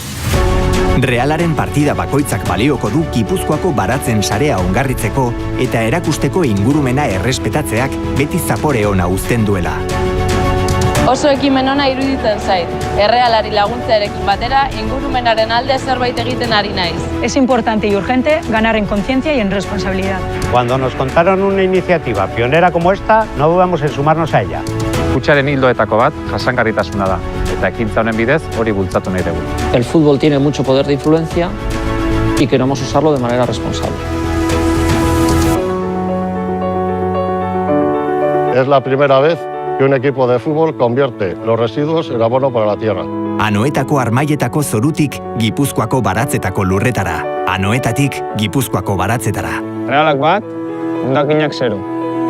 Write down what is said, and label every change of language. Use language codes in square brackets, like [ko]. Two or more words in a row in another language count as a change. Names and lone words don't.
[eu] Realaren partida bakoitzak balioko du Gipuzkoako baratzen sarea ongarritzeko eta erakusteko ingurumena errespetatzeak beti zapore ona uzten duela. Oso ekimen ona iruditzen zait. Errealari laguntzearekin batera ingurumenaren alde zerbait egiten ari naiz. [es] Es importante y urgente ganar en conciencia y en responsabilidad. Cuando nos contaron una iniciativa pionera como esta, no dudamos en sumarnos a ella. [eu] Kutxaren ildoetako bat jasangarritasuna da, eta ekintza honen bidez hori bultzatu nahi dugu. [es] El fútbol tiene mucho poder de influencia y queremos usarlo de manera responsable. Es la primera vez que un equipo de fútbol convierte los residuos en abono para la tierra. [eu] Anoetako armaietako zorutik Gipuzkoako baratzetako lurretara. Anoetatik Gipuzkoako baratzetara. Realak bat, hondakinak 0.